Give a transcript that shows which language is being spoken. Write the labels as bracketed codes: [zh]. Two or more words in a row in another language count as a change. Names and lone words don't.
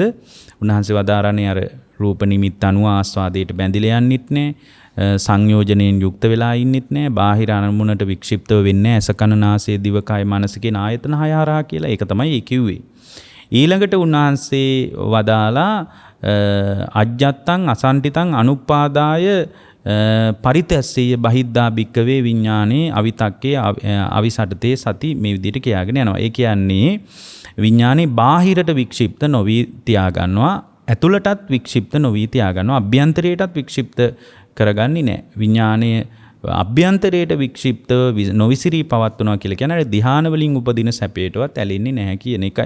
[si] උන්වහන්සේ වදාරන්නේ අර රූප නිමිත්ත අනුව ආස්වාදයට බැඳිලා යන්නෙත් නෑ. සංයෝජනයෙන් යුක්ත වෙලා ඉන්නෙත් නෑ. බාහිර අරමුණට වික්ෂිප්තව වෙන්නේ ඇස කන නාසය දිවකය මනස කියන ආයතන හය හරහා කියලා. ඒක තමයි ඒ කිව්වේ. ඊළඟට උන්වහන්සේ වදාලා [pi] අජ්ජත්තං අසන්ටිතං අනුපාදාය පරිතස්සය බහිද්දා භික්කවේ විඥානේ අවිතක්කේ අවිසටතේ සති [si] මේ විදිහට කියාගෙන යනවා. ඒ කියන්නේ විඥානේ බාහිරට වික්ෂිප්ත නොවි තියාගන්නවා, ඇතුළටත් වික්ෂිප්ත නොවි තියාගන්නවා, අභ්‍යන්තරයටත් වික්ෂිප්ත කරගන්නේ නැහැ. විඥානය අභ්‍යන්තරයට වික්ෂිප්ත නොවිසිරී පවත්වනවා කියලා කියන්නේ ධ්‍යාන වලින් උපදින සැපයටවත් ඇලෙන්නේ නැහැ කියන එකයි.